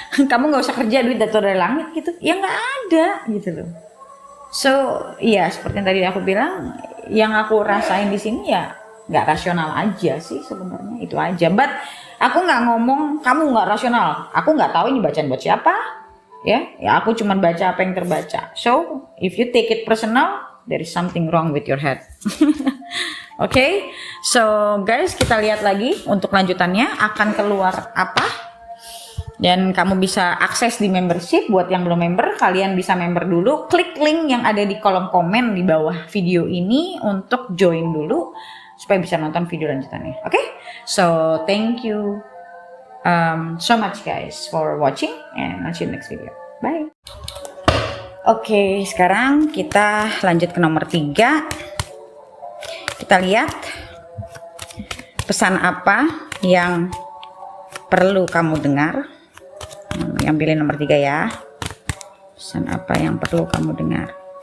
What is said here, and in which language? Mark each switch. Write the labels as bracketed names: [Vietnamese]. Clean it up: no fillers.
[Indonesian] Kamu nggak usah kerja duit jatuh dari langit gitu. Ya nggak ada gitu loh. So ya seperti yang tadi aku bilang, yang aku rasain di sini ya nggak rasional aja sih sebenarnya, itu aja. But aku nggak ngomong kamu nggak rasional. Aku nggak tahu ini bacaan buat siapa. Ya aku cuma baca apa yang terbaca. [English] So if you take it personal, there is something wrong with your head. Okay, so guys [Indonesian] kita lihat lagi untuk lanjutannya akan keluar apa. Dan kamu bisa akses di membership. Buat yang belum member, kalian bisa member dulu. Klik link yang ada di kolom komen di bawah video ini untuk join dulu supaya bisa nonton video lanjutannya. [English] Oke, so thank you so much guys for watching and I'll see you next video. Bye. [Indonesian] Oke, sekarang kita lanjut ke nomor 3. Kita lihat pesan apa yang perlu kamu dengar. Yang pilih nomor 3 ya. Pesan apa yang perlu kamu dengar.